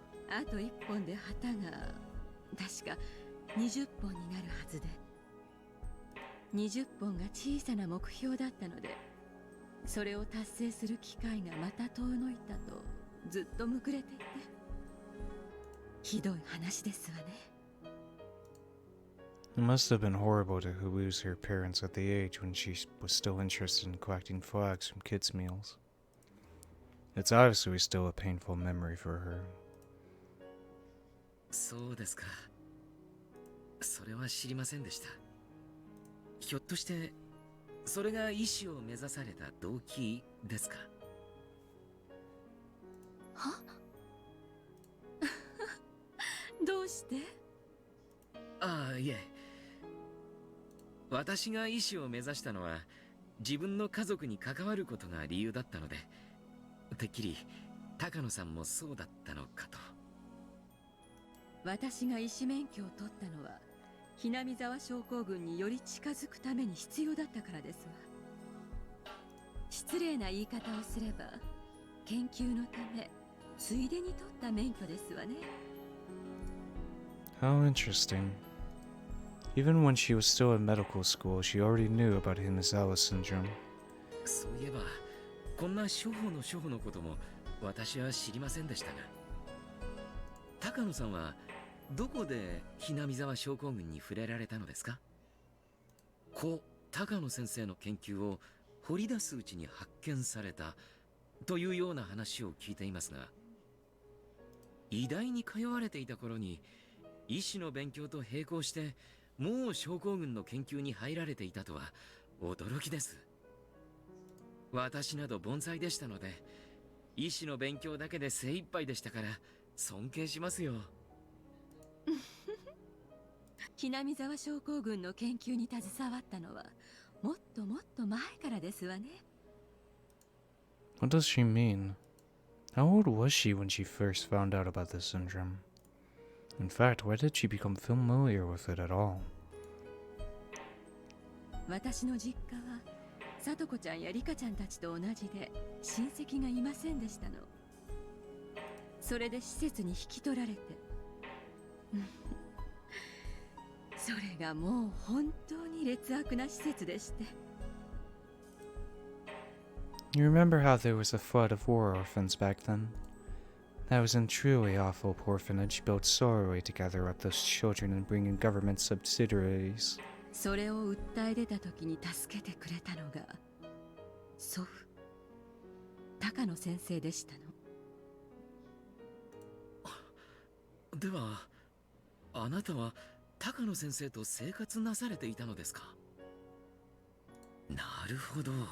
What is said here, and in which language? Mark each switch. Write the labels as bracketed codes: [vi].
[ja] あと1本で旗が確か20本になるはずで、20本が小さな目標だったので、それを達成する機会がまた遠のいたとずっとむくれていて、ひどい話ですわね。 [en] It must have been horrible to lose her parents at the age when she was still interested in collecting flags from kids' meals. It's obviously still a painful memory for her. [ja] そうですか。それは知りませんでした。ひょっとしてそれが医師を目指された動機ですか？はどうして？ああ、いえ。私が医師を目指したのは自分の家族に関わることが理由だったので、てっきり高野さんもそうだったのかと。私が医師免許を取ったのはひなみ沢症候群により近づくために必要だったからですわ。失礼な言い方をすれば研究のためついでに取った免許ですわね。 [en] How interesting. Even when she was still in medical school, she already knew about Himisawa syndrome. [ja] そういえばこんな処方の処方のことも私は知りませんでしたが、高野さんはどこでひなみ沢症候群に触れられたのですか？高野先生の研究を掘り出すうちに発見されたというような話を聞いていますが、医大に通われていた頃に医師の勉強と並行してもう症候群の研究に入られていたとは驚きです。私など盆栽でしたので医師の勉強だけで精一杯でしたから尊敬しますよ。ひなみ沢症候群の研究に携わったのはもっともっと前からですわね。 [en] What does she mean? How old was she when she first found out about this syndrome? In fact, why did she become familiar with it at all? [ja] 私の実家はさとこちゃんやりかちゃんたちと同じで親戚がいませんでしたの。それで施設に引き取られてそれがもう本当に劣悪な施設でして。 [en] You remember how there was a flood of war orphans back then? That was a truly awful orphanage built solely to gather up those children and bring in government subsidiaries. [ja] それを訴え出た時に助けてくれたのが祖父高野先生でしたの。ではあなたは高野先生と生活なされていたのですか？なるほど。